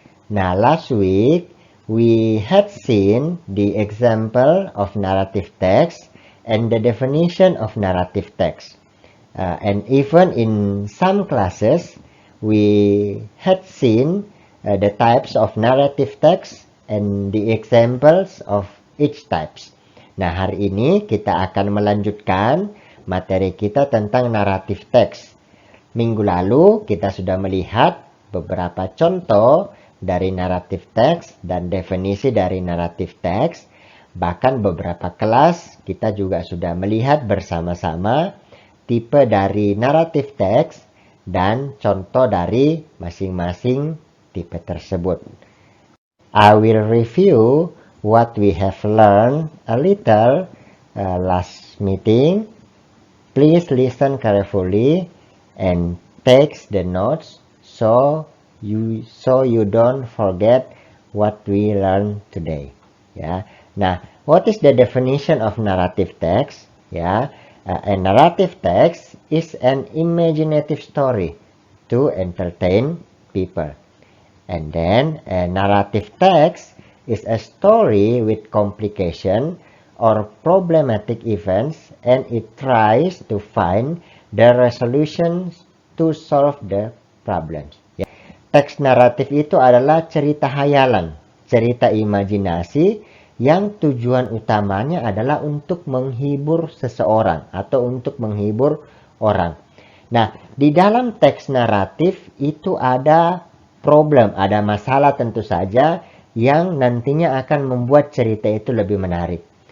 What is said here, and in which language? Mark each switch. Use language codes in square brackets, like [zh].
[en] Now, last week we had seen the example of narrative text and the definition of narrative text. And even in some classes, we had seen the types of narrative text and the examples of each types. [id] Nah, hari ini kita akan melanjutkan materi kita tentang narrative text. Minggu lalu kita sudah melihat beberapa contoh dari narrative text dan definisi dari narrative text. Bahkan beberapa kelas kita juga sudah melihat bersama-sama tipe dari narrative text dan contoh dari masing-masing tipe tersebut. [en] I will review what we have learned a little last meeting. Please listen carefully and take the notes so you don't forget what we learned today. Ya. Nah, what is the definition of narrative text? Ya, a narrative text is an imaginative story to entertain people. And then a narrative text is a story with complication or problematic events, and it tries to find the resolutions to solve the problems. [id] Teks naratif itu adalah cerita hayalan, cerita imajinasi yang tujuan utamanya adalah untuk menghibur seseorang atau untuk menghibur orang. Nah, di dalam teks naratif itu ada problem, ada masalah tentu saja yang nantinya akan membuat cerita itu lebih menarik.